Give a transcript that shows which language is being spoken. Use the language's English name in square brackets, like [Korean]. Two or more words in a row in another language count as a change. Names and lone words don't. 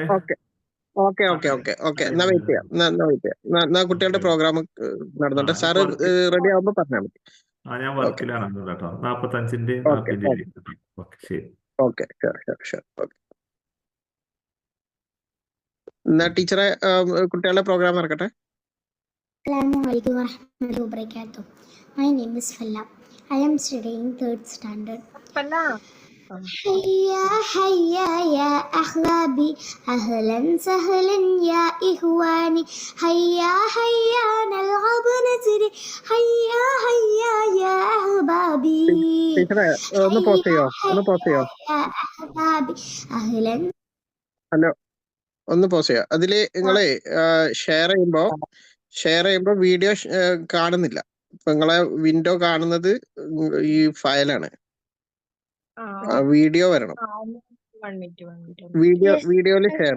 [Malayalam] ഓക്കെ. എന്നാ വെയിറ്റ് ചെയ്യാം. കുട്ടികളുടെ പ്രോഗ്രാം നടന്നോട്ടെ. സാറ് റെഡി ആവുമ്പോ പറഞ്ഞാൽ മതി. ഞാൻ വർക്കിലാണ് കേട്ടോ. 45ന്റെ ശരി. [English] okay, sure. [Malayalam] ഓക്കെ, എന്നാ ടീച്ചറെ കുട്ടികളുടെ പ്രോഗ്രാം നടക്കട്ടെ. [Arabic] السلام عليكم ورحمة الله وبركاته. [English] My name is Falla. I am studying 3rd standard. Falla. [Arabic] هيا هيا يا أحبابي أهلا سهلا يا إخواني هيا هيا نلعب نجري هيا هيا يا أحبابي [Malayalam] ടീച്ചറെ ഒന്ന് പോസ് ചെയ്യോ, ഒന്ന് പോസ് ചെയ്യോ. [Arabic] يا أحبابي أهلا. [Malayalam] ഹലോ, ഒന്ന് പോസ് ചെയ്യാം. അതില് നിങ്ങളെ ഷെയർ ചെയ്യുമ്പോ വീഡിയോ കാണുന്നില്ല. ഇപ്പൊ നിങ്ങളെ വിൻഡോ കാണുന്നത് ഈ ഫയലാണ്. വീഡിയോ വരണം. 1 മിനിറ്റ് വീഡിയോയില് ഷെയർ.